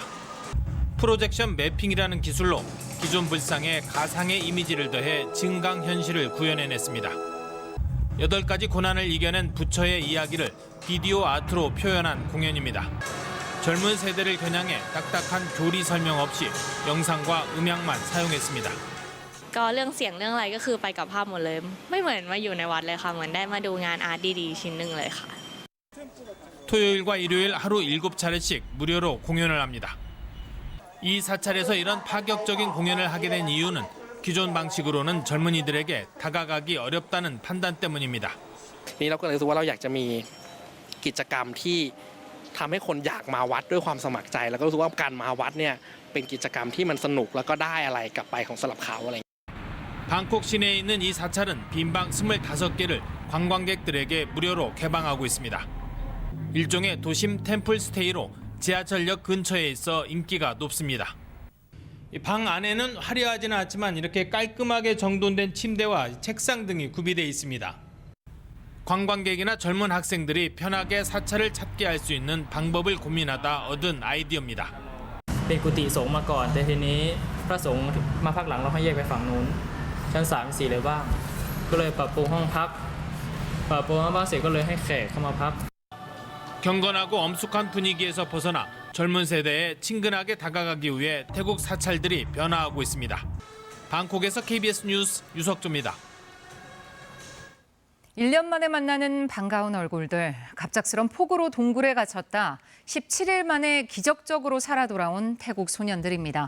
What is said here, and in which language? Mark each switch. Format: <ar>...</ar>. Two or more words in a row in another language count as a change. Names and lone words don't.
<ko>프로젝션 매핑이라는 기술로 기존 불상에 가상의 이미지를 더해 증강현실을 구현해냈습니다. 8가지 고난을 이겨낸 부처의 이야기를 비디오 아트로 표현한 공연입니다. 젊은 세대를 겨냥해 딱딱한 교리 설명 없이 영상과 음향만 사용했습니다.</ko> <th>ก็เรื่องเสียงเรื่องอะไรก็คือไปกับภาพหมดเลยไม่เหมือนมาอยู่ในวัดเลยค่ะเหมือนได้มาดูงานอาร์ตดีๆชิ้นหนึ่งเลยค่ะ</th> <ko>토요일과 일요일 하루 7차례씩 무료로 공연을 합니다. 이 사찰에서 이런 파격적인 공연을 하게 된 이유는 기존 방식으로는 젊은이들에게 다가가기 어렵다는 판단 때문입니다.</ko> <th>นี่เราก็เลยรู้สึกว่าเราอยากจะมีกิจกรรมที่ทำให้คนอยากมาวัดด้วยความสมัครใจแล้วก็รู้สึกว่าการมาวัดเนี่ยเป็นกิจกรรมที่มันสนุกแล้วก็ได้อะไรกลับไปของสำหรับเขาอะไร</th> <ko>방콕 시내에 있는 이 사찰은 빈방 25개를 관광객들에게 무료로 개방하고 있습니다. 일종의 도심 템플 스테이로 지하철역 근처에 있어 인기가 높습니다. 방 안에는 화려하지는 않지만 이렇게 깔끔하게 정돈된 침대와 책상 등이 구비되어 있습니다. 관광객이나 젊은 학생들이 편하게 사찰을 찾게 할 수 있는 방법을 고민하다 얻은 아이디어입니다.</ko> <th>เป็นกุฏิสงฆ์มาก่อนแต่ทีนี้พระสงฆ์มาพักหลังเราให้แยกไปฝั่งนู้นชั้น3 4เลยบ้างก็เลยปรับปรุงห้องพักปรับปรุงห้องพักเสร็จก็เลยให้แขกเข้ามาพัก</th> <ko>경건하고 엄숙한 분위기에서 벗어나 젊은 세대에 친근하게 다가가기 위해 태국 사찰들이 변화하고 있습니다. 방콕에서 KBS 뉴스 유석조입니다. 1년 만에 만나는 반가운 얼굴들, 갑작스런 폭우로 동굴에 갇혔다 17일 만에 기적적으로 살아 돌아온 태국 소년들입니다.</ko>